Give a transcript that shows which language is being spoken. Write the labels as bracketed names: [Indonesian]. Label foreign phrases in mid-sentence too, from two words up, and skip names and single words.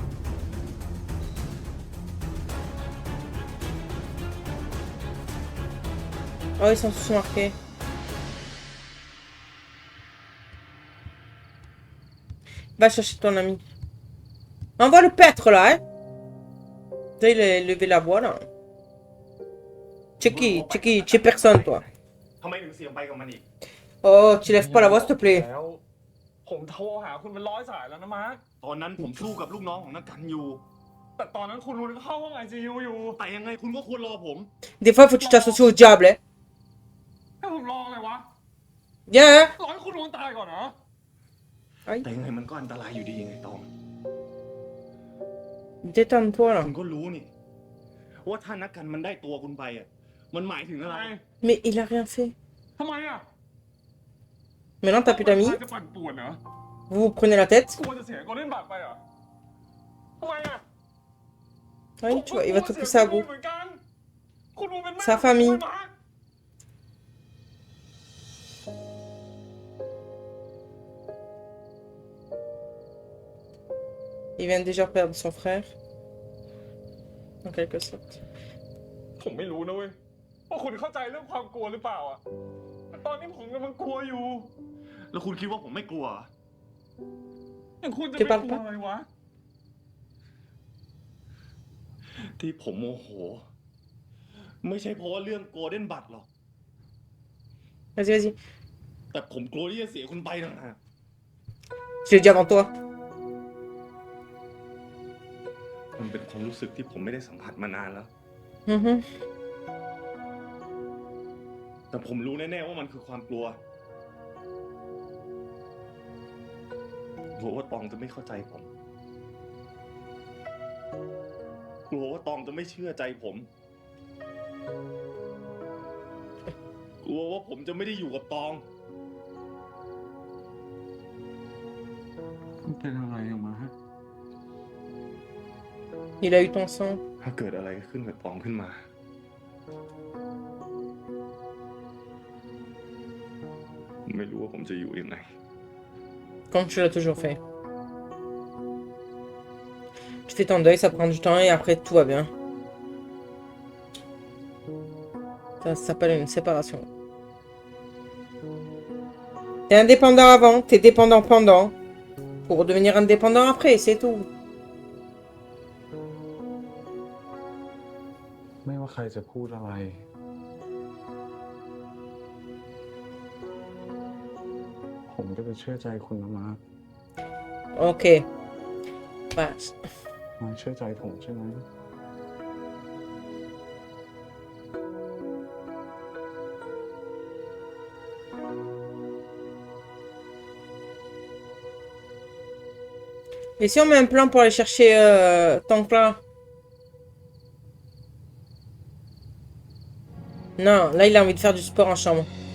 [French] Oh, ils sont tous marqués. Va chercher ton ami. Envoie le pêtre là, hein. Tu sais, il a levé la voix là. Tu es personne toi. [Thai] ทำไมถึงเสียงไปกับมันอีก [French] Oh, tu lèves pas la voix s'il te plaît. [Thai] แล้ว ผมโทรหาคุณเป็น100 สายแล้วนะมาร์ค ตอนนั้นผมสู้กับลูกน้องของนักกันอยู่ แต่ตอนนั้นคุณนวลก็เข้าห้อง ICU อยู่ แต่ยังไงคุณก็ควรรอผม [French] Des fois, faut que tu t'associes au diable, hein. [Thai] ให้ผมรออะไรวะ [French] Viens, hein. [Thai] รอให้คุณนวลตายก่อนเหรอ แต่ยังไงมันก็อันตรายอยู่ดีไงตอง [French] Détends-toi là. [Thai] คุณก็รู้นี่ว่าถ้านักกันมันได้ตัวคุณไปอ่ะมันหมายถึงอะไร [French] Mais il a rien fait. [Thai] ทำไมอ่ะ [French] Maintenant, t'as plus d'amis. [Thai] จะปั่นป่วนเหรอ [French] Vous vous prenez la tête. [Thai] กลัวจะเสียโกลเด้นบัตรไปเหรอทำไมอ่ะ [French] Oui, tu vois, il va te pousser à bout. [Thai] เหมือนกันคุณรู้เป็นแม่ [French] Sa famille. [Thai] คุณมา [French] Il vient déjà perdre son frère. En quelque sorte. [Thai] ผมไม่รู้นะเว้ยว่าคุณเข้าใจเรื่องความกลัวหรือเปล่าอ่ะแต่ตอนนี้ผมกำลังกลัวอยู่ แล้วคุณคิดว่าผมไม่กลัว อย่างคุณจะไม่กลัวอะไรวะ ที่ผมโมโห ไม่ใช่เพราะว่าเรื่องโกลเด้นบัตรหรอก [French] Vas-y, vas-y. [Thai] แต่ผมกลัวที่จะเสียคุณไปต่างหาก [French] Je l'ai dit avant toi. [Thai] มันเป็นความรู้สึกที่ผมไม่ได้สัมผัสมานานแล้ว Mhm. แต่ผมรู้แน่ๆว่ามันคือความกลัวกลัวว่าตองจะไม่เข้าใจผม กลัวว่าตองจะไม่เชื่อใจผม กลัวว่าผมจะไม่ได้อยู่กับตอง คุณเป็นอะไรออกมาฮะ [French] Il a eu ton sang. [Thai] ถ้าเกิดอะไรขึ้นกับตองขึ้นมา ไม่รู้ว่าผมจะอยู่ยังไง [French] Comme tu l'as toujours fait. Tu fais ton deuil, ça prend du temps et après tout va bien. Ça s'appelle une séparation. T'es indépendant avant, t'es dépendant pendant. Pour devenir indépendant après, c'est tout. [Thai] ไม่ว่าใครจะพูดอะไร ผมก็จะเชื่อใจคุณนะมาร์ค [French] Ok. Bah, [Thai] มาร์คเชื่อใจผมใช่ไหม [French] et si on met un plan pour aller chercher ton clan? Non, là il a envie de faire du sport en chambre.